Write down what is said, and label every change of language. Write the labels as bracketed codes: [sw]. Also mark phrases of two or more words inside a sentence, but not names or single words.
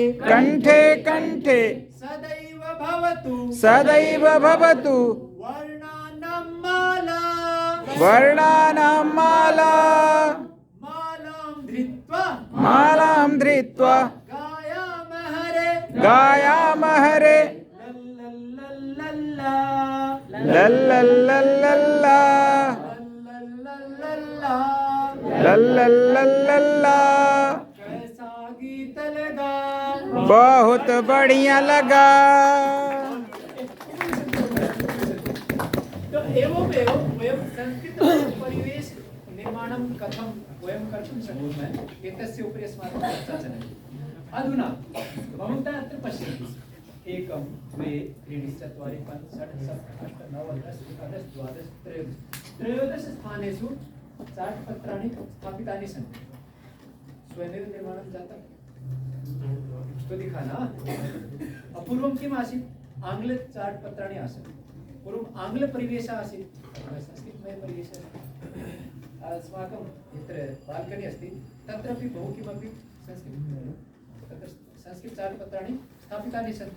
[sa] कण्ठे कण्ठे, सदैव भवतु, सदैव भवतु, वर्णानां माला, वर्णानां माला, मालां धृत्वा, मालां धृत्वा, गायामः रे, गायामः रे, लल्लल्लल्लल्ला, लल्लल्लल्लल्ला, लल्लल्लल्लल्ला, लल्लल्लल्लल्ला, [hi] कैसा गीत लगा, बहुत बढ़िया लगा। [sa] तो एवमेव वयं संस्कृत परिवेश निर्माणं कथं वयं कर्तुं शक्नुमः एतस्य उपरि अस्माकं चर्चा चलति। अधुना भवन्तः अत्र पश्यन्तु 1 2 3 4 5 6 7 8 9 10 11 12 13 त्रयोदश स्थानेषु चाटपत्राणि स्थापितानि सन्ति। स्वयमेव निर्माणं जातं [hi] तो दिखा ना। [sa] पूर्वं किम् आसीत्? आङ्ग्ल चाटपत्राणि आसन्। पूर्वम् आङ्ग्लपरिवेशः आसीत्, संस्कृतमय परिवेशः। अस्माकं यत्र बाल्कनी अस्ति तत्रापि बहु किमपि तत्र संस्कृतचाटपत्राणि स्थापितानि सन्ति।